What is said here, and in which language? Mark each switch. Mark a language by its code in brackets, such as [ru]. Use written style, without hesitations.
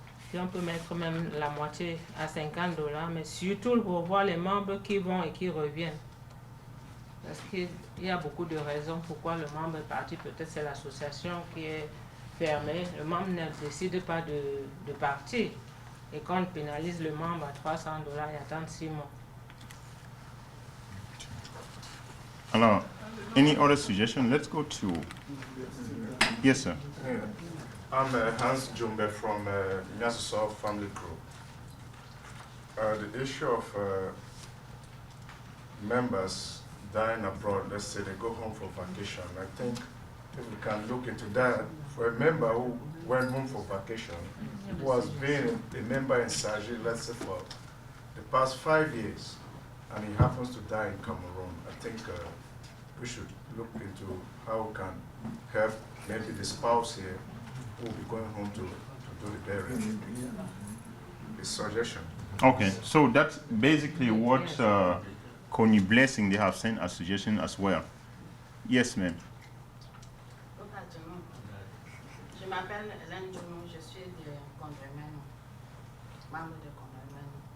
[fr] Si on peut mettre même la moitié à $50, mais surtout pour voir les membres qui vont et qui reviennent. Parce qu'il y a beaucoup de raisons pourquoi le membre est parti. Peut-être c'est l'association qui est fermée. Le membre ne décide pas de partir. Et quand on pénalise le membre à $300, il attend 6 mois. [en] Alors, any other suggestion? Let's go to... Yes, sir. I'm Hans Jumbe from Nyasuso Family Group. The issue of members dying abroad, let's say they go home for vacation, I think if we can look into that, for a member who went home for vacation, who has been a member in SAGI, let's say for the past 5 years, and he happens to die in Cameroon, I think we should look into how we can help maybe the spouse here who will be going home to do the burial. The suggestion. Okay, so that's basically what Connie Blessing, they have sent a suggestion as well. Yes, ma'am. [fr] Je m'appelle Hélène Djounou, je suis de Condremeno, membre de Condremeno.